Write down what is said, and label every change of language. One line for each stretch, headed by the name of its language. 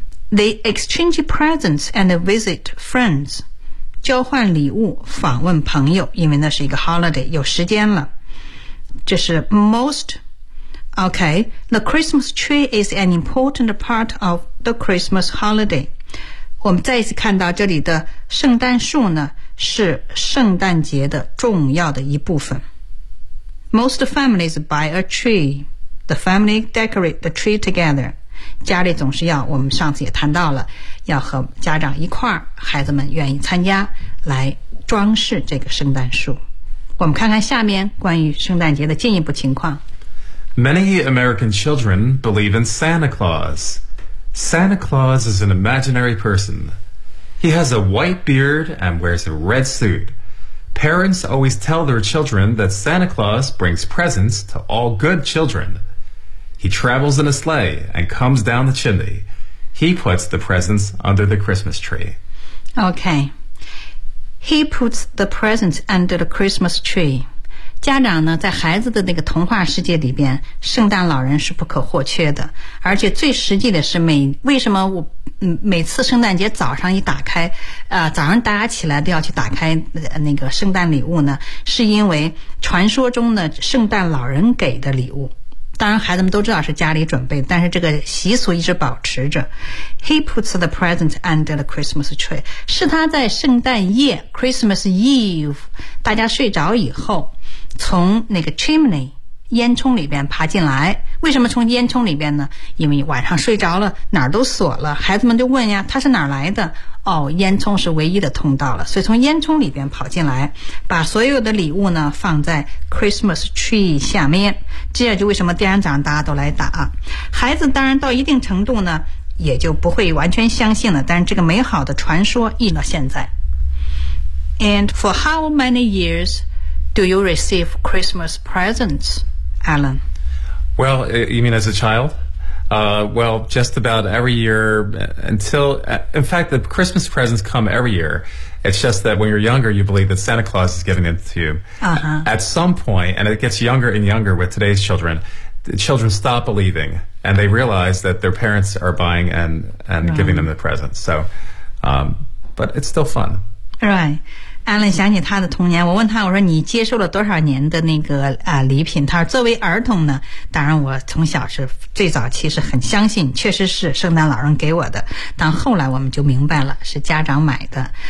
English: They exchange presents and visit friends，
Chinese: 交换礼物，访问朋友，因为那是一个 holiday， 有时间了。这是 most。
English: OK， the Christmas tree is an important part of the Christmas holiday。
Chinese: 我们再一次看到这里的圣诞树呢，是圣诞节的重要的一部分。
English: Most families buy a tree， the family decorate the tree together。
Chinese: 家里总是要，我们上次也谈到了，要和家长一块儿，孩子们愿意参加来装饰这个圣诞树。我们看看下面关于圣诞节的进一步情况。
English: Many American children believe in Santa Claus. Santa Claus is an imaginary person. He has a white beard and wears a red suit. Parents always tell their children that Santa Claus brings presents to all good childrenHe travels in a sleigh and comes down the chimney. He puts the presents under the Christmas tree. Okay. He puts the presents under the Christmas tree.
Chinese: 家长呢，在孩子的那个童话世界里边，圣诞老人是不可或缺的。而且最实际的是为什么我每次圣诞节早上一打开，早上大家起来都要去打开那个圣诞礼物呢？是因为传说中的圣诞老人给的礼物。当然孩子们都知道是家里准备，但是这个习俗一直保持着。
English: He puts the present under the Christmas tree，
Chinese: 是他在圣诞夜 Christmas Eve 大家睡着以后，从那个 chimney 烟囱里边爬进来。为什么从烟囱里边呢？因为晚上睡着了，哪儿都锁了，孩子们就问呀，他是哪儿来的？哦，烟囱是唯一的通道了，所以从烟囱里边跑进来，把所有的礼物呢放在 Christmas tree 下面。这样就为什么第二天早上大家都来打。孩子当然到一定程度呢，也就不会完全相信了，但是这个美好的传说一直到现在。
English: And for how many years do you receive Christmas presents, Alan? Well, you mean as a child? Well, just about every year until, in fact, the Christmas presents come every year. It's just that when you're younger, you believe that Santa Claus is giving it to you. At some point, and it gets younger and younger with today's children, the children stop believing and they realize that their parents are buying and giving them the presents. So, but it's still fun. Right.
Chinese: 艾伦想起他的童年，我问他，我说你接受了多少年的那个礼品？他说作为儿童呢，当然我从小是最早期是很相信，确实是圣诞老人给我的，但后来我们就明白了是家长买的。